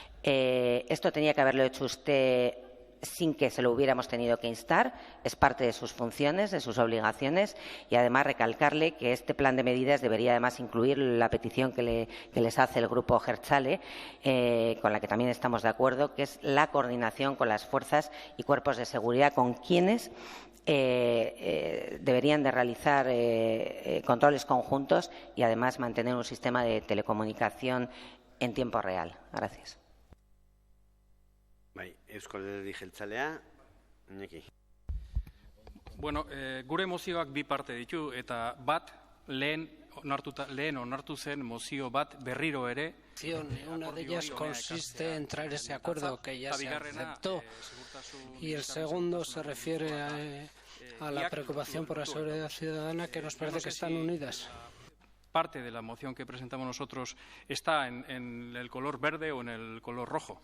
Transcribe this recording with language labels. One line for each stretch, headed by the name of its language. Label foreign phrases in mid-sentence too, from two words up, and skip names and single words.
Spanish: Esto tenía que haberlo hecho usted sin que se lo hubiéramos tenido que instar, es parte de sus funciones, de sus obligaciones, y además recalcarle que este plan de medidas debería además incluir la petición que les hace el Grupo Jeltzale, con la que también estamos de acuerdo, que es la coordinación con las fuerzas y cuerpos de seguridad con quienes deberían de realizar controles conjuntos y además mantener un sistema de telecomunicación en tiempo real. Gracias.
Basque: Eusko Alderdi Jeltzalea, Iñaki. Bueno, gure mozioak bi parte ditu eta bat lehen onartu zen mozio bat berriro ere.
Spanish: Una de ellas consiste en traer ese acuerdo que ya se aceptó y el segundo se refiere a la preocupación por la seguridad ciudadana, que nos parece que están unidas. Parte de la moción que presentamos nosotros está en el color verde o en el color rojo.